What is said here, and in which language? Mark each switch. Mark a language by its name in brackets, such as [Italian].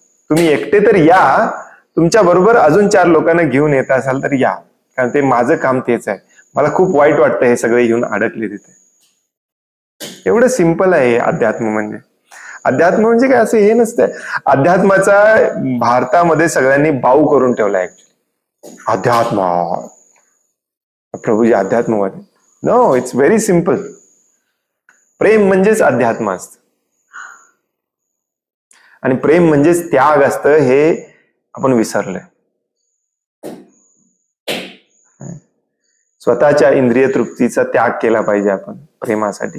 [Marathi] तुम्ही एकटे तर या, तुमच्या बरोबर अजून 4 लोकांना घेऊन येत असाल तर या, कारण ते माझं काम तेच आहे. मला खूप वाईट वाटतं हे सगळे येऊन अडकले तिथे. एवढं सिंपल आहे अध्यात्म म्हणजे. अध्यात्म म्हणजे काय असं हे नसतं. अध्यात्माचा भारतामध्ये सगळ्यांनी बाऊ करून ठेवला ऍक्च्युली. अध्यात्म, Prabhuji अध्यात्मवादी. [English] No, it's very simple. [Marathi] प्रेम म्हणजेच अध्यात्म असतं, आणि प्रेम म्हणजेच त्याग असतं, हे आपण विसरलोय. स्वतःच्या इंद्रिय तृप्तीचा त्याग केला पाहिजे आपण प्रेमासाठी.